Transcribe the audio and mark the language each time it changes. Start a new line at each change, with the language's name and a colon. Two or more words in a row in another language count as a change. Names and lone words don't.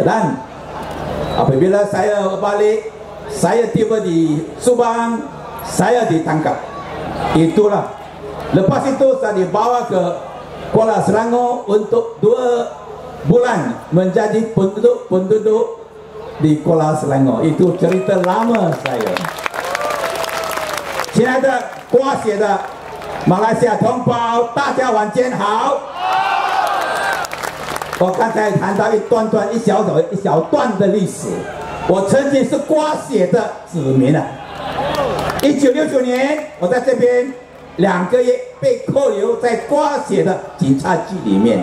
Malay: Dan apabila saya balik, saya tiba di Subang, saya ditangkap. Itulah. Lepas itu saya dibawa ke Kuala Selangor untuk 2 bulan menjadi penduduk di Kuala Selangor. Itu cerita lama saya.
Chinese: 亲爱的瓜写的马来西亚同胞，大家晚间好。我刚才谈到一小段的历史。我曾经是瓜写的子民啊。1969年，我在这边2个月被扣留在瓜写的警察局里面。